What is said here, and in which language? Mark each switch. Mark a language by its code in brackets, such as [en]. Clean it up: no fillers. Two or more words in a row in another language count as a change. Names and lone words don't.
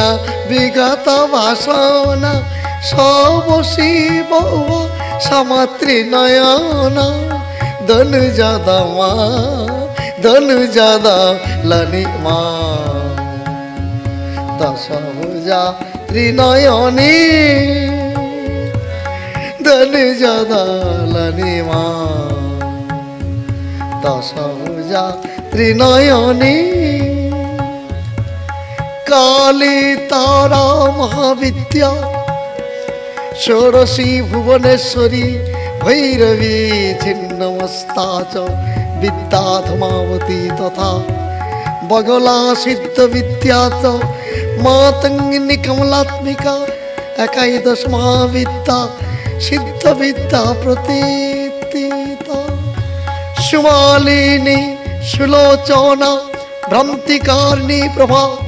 [bn] বিগত বাসনা সব শিব সমাত্রি নয়না ধনুজ দমা ধনুজ দলনি মা দশভুজা ত্রিনয়নী ধনুজ দলনি মা দশভুজা ত্রিনয়নী [sa] काली तारा महाविद्या षोडशी भुवनेश्वरी भैरवी छिन्नमस्ता च विद्या धमावती तथा बगला सिद्ध विद्या च मातंगिनी कमलात्मिका एकादश महाविद्या सिद्ध विद्या प्रतीता सुमालिनी सुलोचना भ्रांतिकारिणी प्रभा